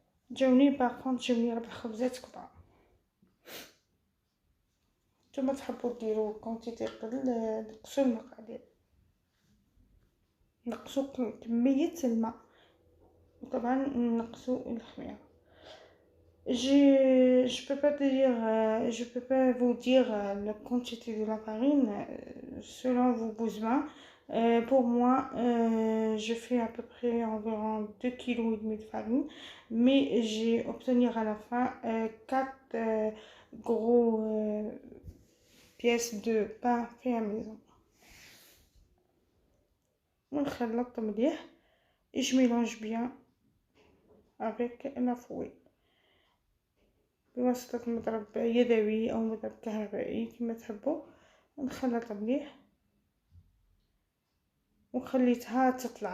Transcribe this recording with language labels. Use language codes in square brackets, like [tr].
[ar] جاوني 4 خبزات كبار. نتوما تحبوا ديروا كونتيتي قل، نقصوا المقادير، نقصوا كمية الماء، وطبعا نقصوا الخميرة. [fr] Je peux pas dire, je peux pas vous dire la quantité de la farine selon vos besoins. Pour moi, je fais à peu près environ 2,5 kg de farine, mais j'ai obtenu à la fin 4 gros pièces de pain fait à maison. [ar] ونخلط مليح [fr] et je mélange bien avec la fouet [ar] بواسطة مضرب يدوي أو مضرب كهربائي كما تحبوا. نخلط مليح وخليتها تطلع.